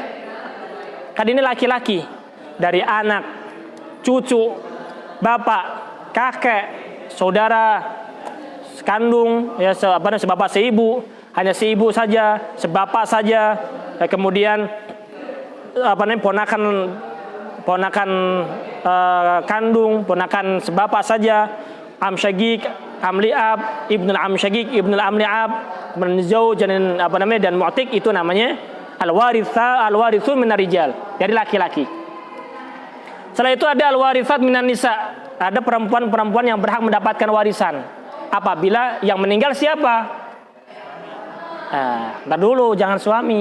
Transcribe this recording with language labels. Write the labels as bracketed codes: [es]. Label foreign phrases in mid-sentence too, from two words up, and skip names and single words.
[id] Kan ini laki-laki. Dari anak, cucu, bapak, kakek, saudara kandung, ya sebapak seibu, hanya seibu saja, sebapak saja, kemudian ponakan kandung, ponakan sebapak saja, [ar] عم شقيق، عم لأب، ابن العم شقيق، ابن العم لأب, [id] menjauh dan dan mu'tik, itu namanya [ar] الوارث من الرجال, [id] dari laki-laki. Setelah itu ada [ar] الوارثات من النساء, [id] ada perempuan-perempuan yang berhak mendapatkan warisan. Apabila yang meninggal siapa? Ntar dulu, jangan suami.